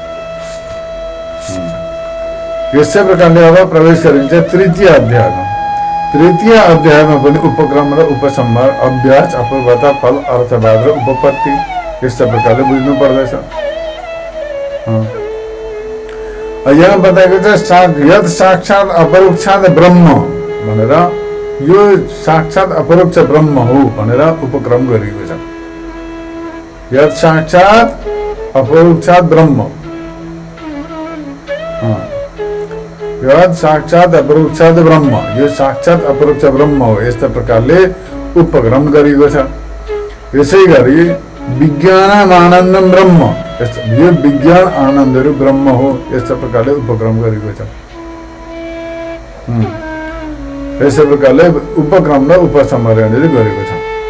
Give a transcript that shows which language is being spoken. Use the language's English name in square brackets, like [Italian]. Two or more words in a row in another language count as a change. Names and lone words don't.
[Nepali] यसै प्रकारले अब प्रवेश गरिन्छ तृतीय अध्यायमा। तृतीय अध्यायमा पनि उपक्रम र उपसंहार, अभ्यास, अपूर्वता, फल, अर्थवाद र उपपत्ति यस्तै प्रकारले बुझ्नु पर्दछ। यहाँ बताएको छ [Sanskrit] यद साक्षात अपरोक्षात ब्रह्म [Nepali] भनेर, यो साक्षात अपरोक्ष ब्रह्म हो भनेर उपक्रम गरिएको छ। [Sanskrit] यद साक्षात अपरोक्षात ब्रह्म, यद साक्षात अपरोक्षात ब्रह्म, [Nepali] यो साक्षात अपरोक्ष ब्रह्म हो, यस्ता प्रकारले उपक्रम गरिएको छ। यसै गरी [Sanskrit] विज्ञान आनन्दम ब्रह्म, [Nepali] यो विज्ञान आनन्दहरू ब्रह्म हो, यस्ता प्रकारले उपक्रम गरेको छ। यसै प्रकारले उपक्रम र उपसंहारहरू गरेको छ।